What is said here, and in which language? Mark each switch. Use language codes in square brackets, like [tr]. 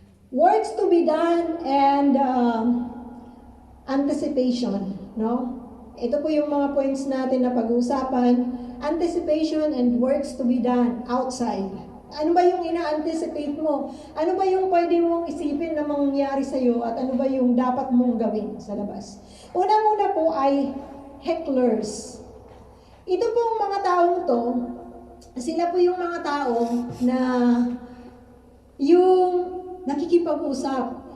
[en] Works to be done and anticipation, no? [tl] Ito po yung mga points natin na pag-uusapan. [en] Anticipation and works to be done outside. [tl] Ano ba yung ina-anticipate mo? Ano ba yung pwede mong isipin na mangyayari sa'yo at ano ba yung dapat mong gawin sa labas? Una-una po ay hecklers. Ito pong mga taong to, sila po yung mga tao na yung nakikipag-usap.